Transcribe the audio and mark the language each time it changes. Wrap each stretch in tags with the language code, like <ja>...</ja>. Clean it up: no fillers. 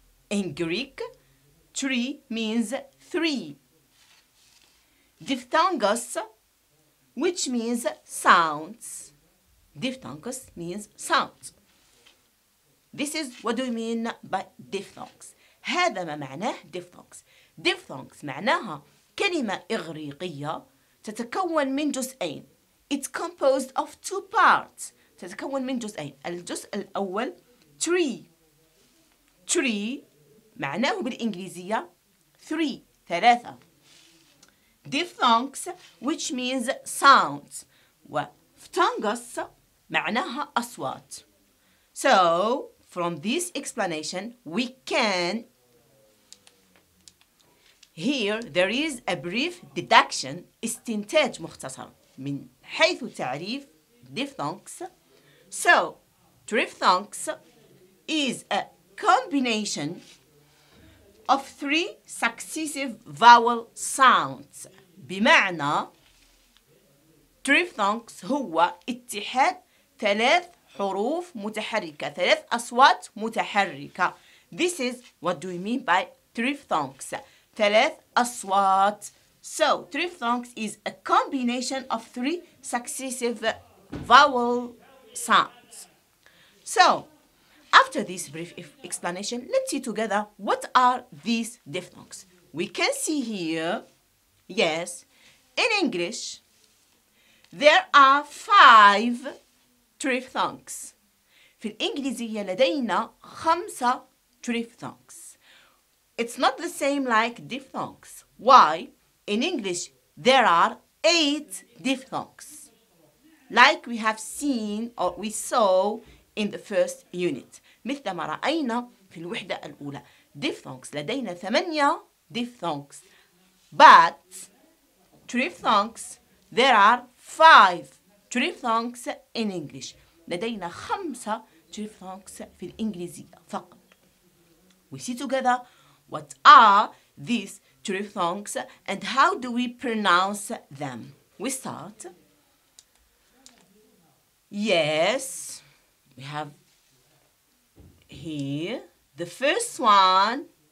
<en>In Greek, tree means three. Diphthongos, which means sounds. Diphthongos means sounds. This is what do we mean by diphthongs.</en> <ar>هذا ما معناه diphthongs. Diphthongs معناها كلمة إغريقية تتكون من جزئين.</ar> <en>It's composed of two parts.</en> <ar>تتكون من جزئين. الجزء الأول tree. Tree معناه بالإنجليزية three. ثلاثة.</ar> <en>Diphthongs, which means sounds.</en> <ar>وphthongos معناها أصوات.</ar> <en>So, from this explanation, we can here there is a brief deduction,</en> <ar>استنتاج مختصر من حيث تعريف</ar> <en>diphthongs. So, triphthongs is a combination of three successive vowel sounds.</en> <ar>بمعنى triphthongs هو اتحاد ثلاث حروف متحركة، ثلاث أصوات متحركة.</ar> <en>This is what do we mean by triphthongs.</en> <ar>ثلاث أصوات.</ar> <en>So triphthongs is a combination of three successive vowel sounds. So after this brief explanation, let's see together what are these diphthongs. We can see here, yes, in English, there are 5 triphthongs.</en> <ar>في الإنجليزية لدينا 5 triphthongs.</ar> <en>It's not the same like diphthongs. Why? In English, there are 8 diphthongs. Like we have seen or we saw in the first unit.</en> <ar>مثل ما رأينا في الوحدة الأولى.</ar> <en>Diphthongs</en> <ar>لدينا</ar> <en>8 diphthongs. But triphthongs there are 5 triphthongs in English. لدينا 5</en> <ar>triphthongs في الإنجليزية فقط.</ar> <en>We see together what are these triphthongs and how do we pronounce them. We start. Yes, we have here the first one.</en>